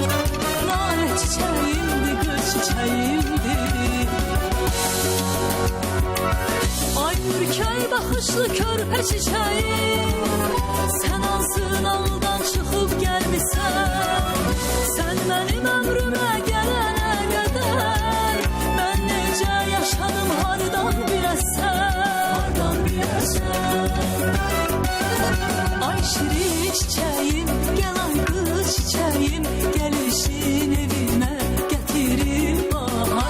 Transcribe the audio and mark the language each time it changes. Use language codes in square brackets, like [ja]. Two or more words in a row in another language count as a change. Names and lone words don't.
[tr] Lale çiçeğimdir, kız çiçeğimdir. [az] Ay ürkək baxışlı körpə çiçeğim, sen ansın aldan çıxıb gəlmisən. Sen benim ömrümə gələnə qədər mən necə yaşadım hardan biləsən. [tr] Ay şirin çiçeğim, gel ay kız çiçeğim, gelişin evime getirir bahar.